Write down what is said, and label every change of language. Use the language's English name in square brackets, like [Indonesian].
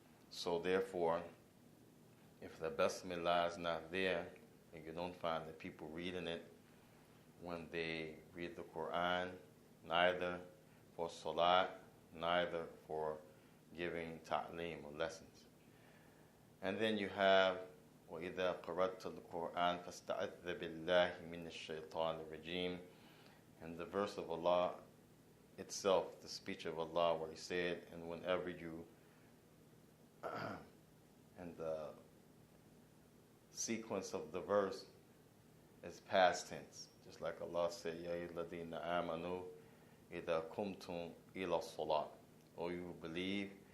[English] So therefore, if the Basmala is not there, and you don't find the people reading it when they read the Quran, neither for salat, neither for giving ta'lim or lessons. And then you have [Arabic] وَإِذَا قَرَأْتَ الْقُرْآنَ فَاسْتَعِذَّ بِاللَّهِ مِنَ الشَّيْطَانِ الرَّجِيمِ. [English] And the verse of Allah itself, the speech of Allah, where He said, and whenever you, and the sequence of the verse is past tense, just like Allah said, [Arabic] Ya ayyuhalladhina amanu idha kumtum ila salat, [English] O you who believe,